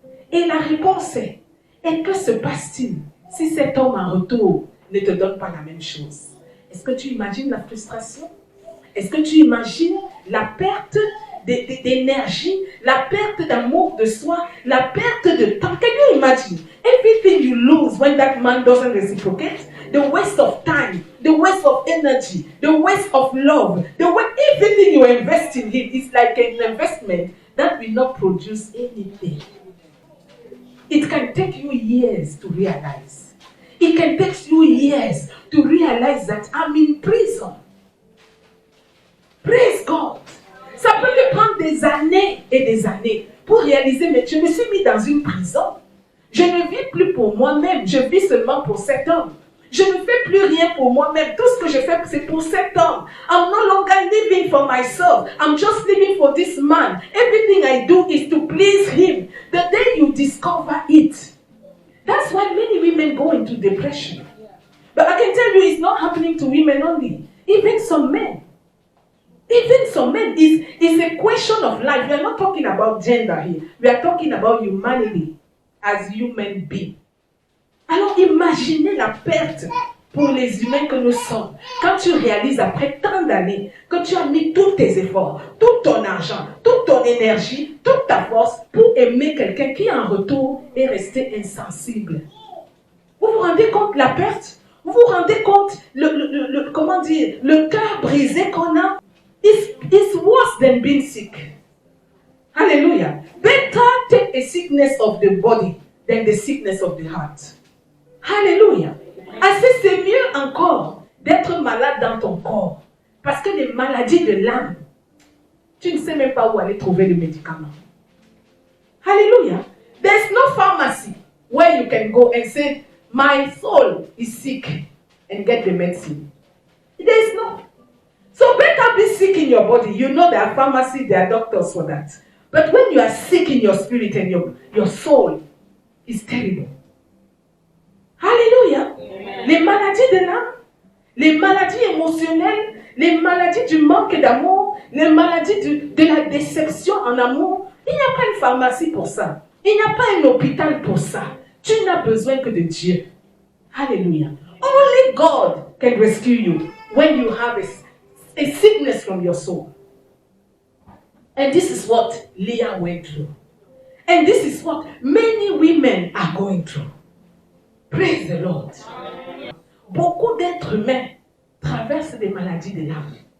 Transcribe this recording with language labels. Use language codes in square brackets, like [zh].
[fr] Et la réponse est, et que se passe-t-il si cet homme en retour ne te donne pas la même chose? Est-ce que tu imagines la frustration? Est-ce que tu imagines la perte d'énergie, la perte d'amour de soi, la perte de temps? [en] Can you imagine? Everything you lose when that man doesn't reciprocate, the waste of time, the waste of energy, the waste of love, everything you invest in him is like an investment that will not produce anything. It can take you years to realize. It can take you years to realize that I'm in prison. Praise God. [fr] Ça peut te prendre des années et des années pour réaliser, mais je me suis mis dans une prison. Je ne vis plus pour moi-même, je vis seulement pour cet homme. Je ne fais plus rien pour moi-même. Tout ce que je fais, c'est pour cet homme. [en] I'm no longer living for myself. I'm just living for this man. Everything I do is to please him. The day you discover it, that's why many women go into depression. But I can tell you, it's not happening to women only. Even some men. Even some men, it's a question of life. We are not talking about gender here. We are talking about humanity as human beings. [fr] Alors imaginez la perte pour les humains que nous sommes. Quand tu réalises après tant d'années que tu as mis tous tes efforts, tout ton argent, toute ton énergie, toute ta force pour aimer quelqu'un qui en retour est resté insensible. Vous vous rendez compte de la perte? Vous vous rendez compte le cœur brisé qu'on a? [en] It's worse than being sick. Hallelujah. Better take a sickness of the body than the sickness of the heart. Hallelujah. [fr] Assez, c'est mieux encore d'être malade dans ton corps. Parce que les maladies de l'âme, tu ne sais même pas où aller trouver le médicament. [en] Hallelujah. There's no pharmacy where you can go and say, my soul is sick, and get the medicine. There's no. So better be sick in your body. You know there are pharmacies, there are doctors for that. But when you are sick in your spirit and your soul is terrible. [fr] Alléluia. Les maladies de l'âme, les maladies émotionnelles, les maladies du manque d'amour, les maladies de la déception en amour, il n'y a pas une pharmacie pour ça. Il n'y a pas un hôpital pour ça. Tu n'as besoin que de Dieu. Alléluia. [en] Only God can rescue you when you have a sickness from your soul. And this is what Leah went through. And this is what many women are going through. Praise the Lord. [fr] Beaucoup d'êtres humains traversent des maladies de l'âme.